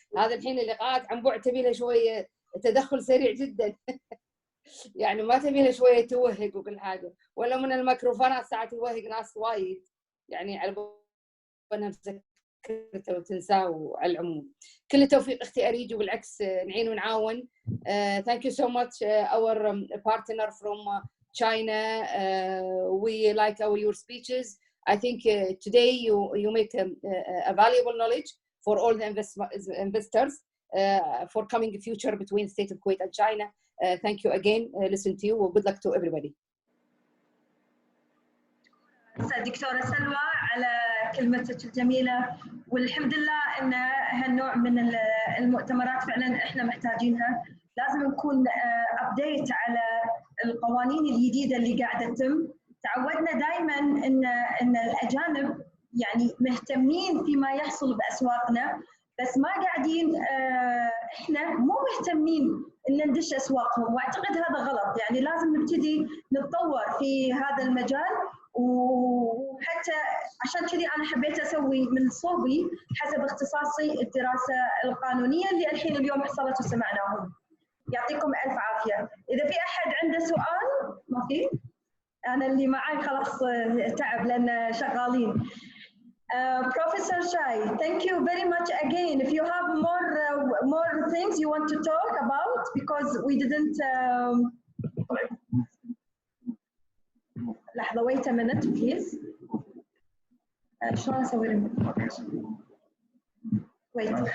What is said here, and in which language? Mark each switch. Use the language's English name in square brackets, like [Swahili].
[Arabic] هذا الحين اللقاءات عن بعد تبي لها شويه تدخل سريع جدا يعني ما تبي لها شويه توهق وكل حاجه، ولا من الميكروفونات ساعات يوهق ناس وايد، يعني على بالها مسكرته وتنساه. على العموم كل التوفيق اختي اريج، وبالعكس نعين ونعاون. [English] Thank you so much our partner from China. We like your speeches. I think today you make a valuable knowledge for all the investors for coming future between state of Kuwait and China. Thank you again. Listen to you and good luck to everybody. [Arabic] دكتورة سلوى على كلمتك الجميلة، والحمد لله ان هالنوع من المؤتمرات فعلا احنا محتاجينها. لازم نكون ابديت على القوانين الجديدة اللي قاعدة تتم. تعودنا دائما ان الاجانب يعني مهتمين فيما يحصل باسواقنا، بس ما قاعدين احنا مو مهتمين ان ندش اسواقهم، واعتقد هذا غلط. يعني لازم نبتدي نتطور في هذا المجال، وحتى عشان كذي انا حبيت اسوي من صوبي حسب اختصاصي الدراسه القانونيه اللي اليوم حصلت وسمعناهم. يعطيكم الف عافيه. اذا في احد عنده سؤال؟ ما في؟ انا اللي معاي خلاص تعب لان شغالين. [English] Professor Shai, thank you very much again. If you have more things you want to talk about, because we didn't. [Arabic] لحظة, [English] wait a minute, please. [Arabic] شلون أسوي [English] wait.